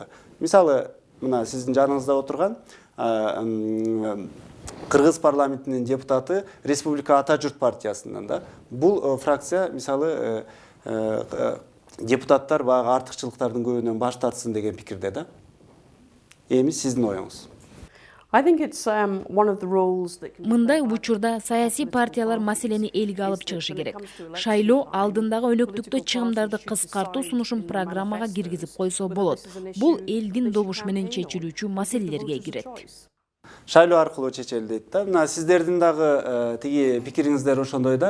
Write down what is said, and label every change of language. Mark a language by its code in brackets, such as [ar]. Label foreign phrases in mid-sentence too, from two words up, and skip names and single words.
[ky] Мисалы, мына сиздин жаныңызда отурган Кыргыз парламентинин депутаты Республика Ата Журт партиясынан да. Бул фракция мисалы депутаттар баягы артыкчылыктардын көбүнөн баш тартсын деген пикирде да. Эми сиздин оюңуз. [en] I think it's one of the roles that can [ky] Мындай учурда саясий партиялар маселени элге алып чыгышы керек. Шайлоо алдындагы өнөктүктө чыгымдарды кыскартуу сунушун программага киргизип койсо болот. Бул элдин добуш менен чечилүүчү маселелерге кирет. Шайлоо аркылуу чечели дейт да. Мына сиздердин дагы тиги пикириңиздер ошондой да.